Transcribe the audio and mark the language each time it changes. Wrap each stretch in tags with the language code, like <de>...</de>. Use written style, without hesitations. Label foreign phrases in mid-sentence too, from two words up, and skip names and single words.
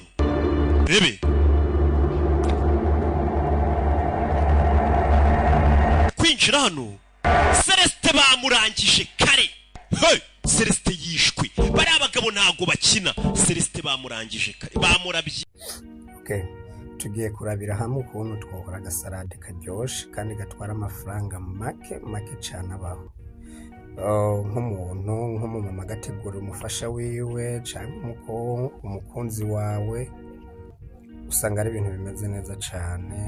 <rw>Rebe. Kwinjira hano. Celestin bamurangije kare. Hey! Celestin yishwe. Bari abagabo ntago bakina. Celestin bamurangije kare. Bamurabye. Okay.</rw> <rn>Tugiye kurabira hamwe ukuntu twokora agasarade karyoshe kandi gatwara amafaranga make cyane abaho.</rn> <rw>Nk'umuntu nk'umumama agategura umufasha wiwe cyangwa umukunzi wawe usanga ari ibintu bimeze neza cyane.</rw>